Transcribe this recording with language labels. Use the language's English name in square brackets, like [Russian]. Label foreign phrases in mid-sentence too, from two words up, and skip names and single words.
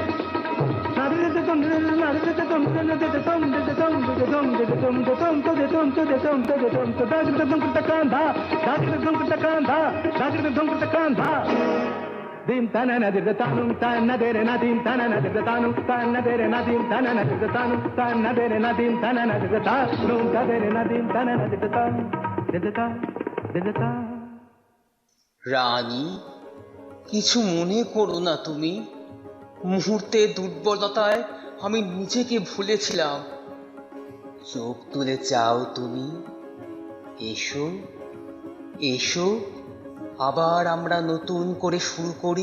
[Bangla] dim tanana dirtanum tanadere nadim tanana dirtanum tanadere nadim tanana dirtanum tanadere nadim tanana dirtanum tadere nadim tanana dirtanum dirtanum রানী, কিছু মনে করো না তুমি। মুহূর্তে দুর্বলতায় আমি নিজেকে ভুলেছিলাম। চোখ তুলে চাও তুমি, এসো এসো, আবার আমরা নতুন করে শুরু করি।